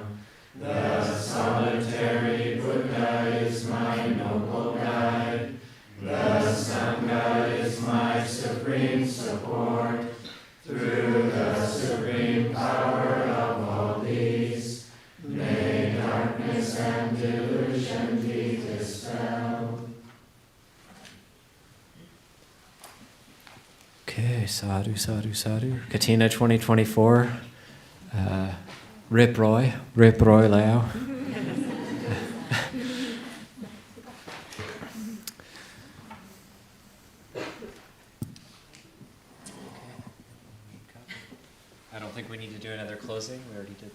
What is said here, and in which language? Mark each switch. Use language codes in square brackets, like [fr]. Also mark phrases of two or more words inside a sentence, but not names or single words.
[en] The solitary Buddha is my noble guide. The sangha is my supreme support. Through the supreme power of all these, may darkness and delusion be dispelled. [pi] Okay, sadhu, sadhu, sadhu. [en] Kathina 2024. Rip Roy Lao. I don't think we need to do another closing.